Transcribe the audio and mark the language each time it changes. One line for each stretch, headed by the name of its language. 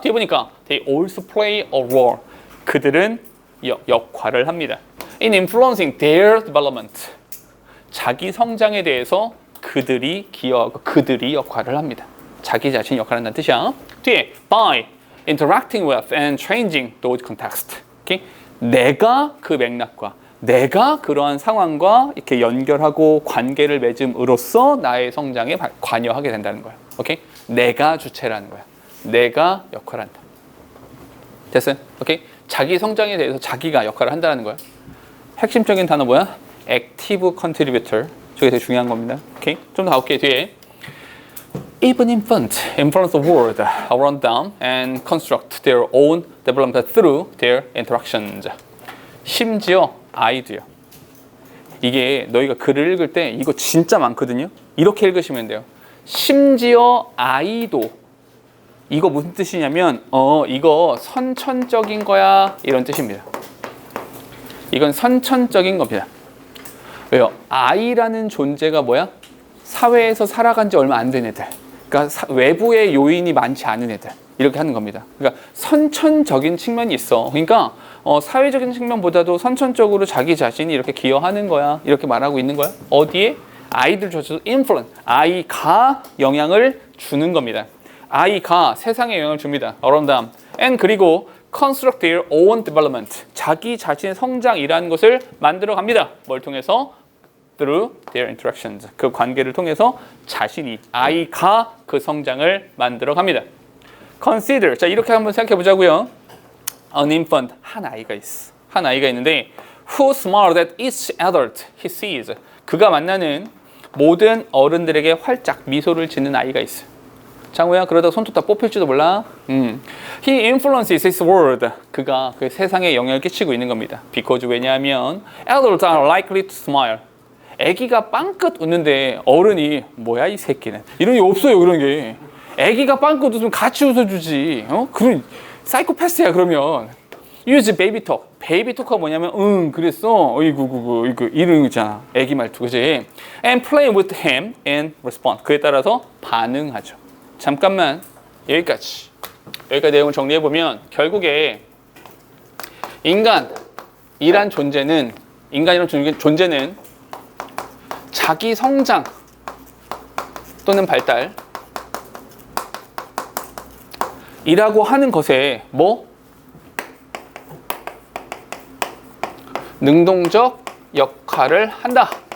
Korean: 뒤에 보니까
English: they also play a role.
Korean: 그들은 역할을 합니다.
English: In influencing their development.
Korean: 자기 성장에 대해서 그들이 기여하고 그들이 역할을 합니다. 자기 자신이 역할을 한다는 뜻이야. 뒤에
English: by interacting with and changing those context. Okay?
Korean: 내가 그 맥락과 내가 그러한 상황과 이렇게 연결하고 관계를 맺음으로써 나의 성장에 관여하게 된다는 거야. 오케이? 내가 주체라는 거야. 내가 역할을 한다. 됐어요? 오케이? 자기 성장에 대해서 자기가 역할을 한다는 거야. 핵심적인 단어 뭐야?
English: active contributor.
Korean: 저게 되게 중요한 겁니다. 오케이? 좀 더 가볼게요. 뒤에.
English: Even infants influence the world around them and construct their own development through their interactions.
Korean: 심지어 아이도요. 이게 너희가 글을 읽을 때 이거 진짜 많거든요. 이렇게 읽으시면 돼요. 심지어 아이도. 이거 무슨 뜻이냐면 이거 선천적인 거야 이런 뜻입니다. 이건 선천적인 겁니다. 왜요? 아이라는 존재가 뭐야? 사회에서 살아간 지 얼마 안 된 애들. 그러니까 외부의 요인이 많지 않은 애들. 이렇게 하는 겁니다. 그러니까 선천적인 측면이 있어. 그러니까 사회적인 측면보다도 선천적으로 자기 자신이 이렇게 기여하는 거야. 이렇게 말하고 있는 거야. 어디에? 아이들조차도 influence. 아이가 영향을 주는 겁니다. 아이가 세상에 영향을 줍니다.
English: around them. and
Korean: 그리고
English: construct their own development.
Korean: 자기 자신의 성장이라는 것을 만들어 갑니다. 뭘 통해서?
English: through their interactions.
Korean: 그 관계를 통해서 자신이 아이가 그 성장을 만들어 갑니다.
English: consider.
Korean: 자, 이렇게 한번 생각해 보자고요.
English: An infant.
Korean: 한 아이가 있어. 한 아이가 있는데
English: who smiles at each adult he sees.
Korean: 그가 만나는 모든 어른들에게 활짝 미소를 짓는 아이가 있어. 장우야, 그러다가 손톱 다 뽑힐지도 몰라.
English: He influences his world.
Korean: 그가 그 세상에 영향을 끼치고 있는 겁니다.
English: Because
Korean: 왜냐하면
English: adults are likely to smile.
Korean: 아기가 빵긋 웃는데 어른이 뭐야 이 새끼는. 이런 게 없어요. 그런 게. 아기가 빵긋 웃으면 같이 웃어주지. 그럼 사이코패스야 그러면.
English: Use baby talk.
Korean: 베이비 토크가 뭐냐면 그랬어. 어이구 이런 거 있잖아. 아기 말투 그지?
English: And play with him and respond.
Korean: 그에 따라서 반응하죠. 잠깐만 여기까지 내용을 정리해보면 결국에 인간이란 존재는 자기 성장 또는 발달 이라고 하는 것에 능동적 역할을 한다.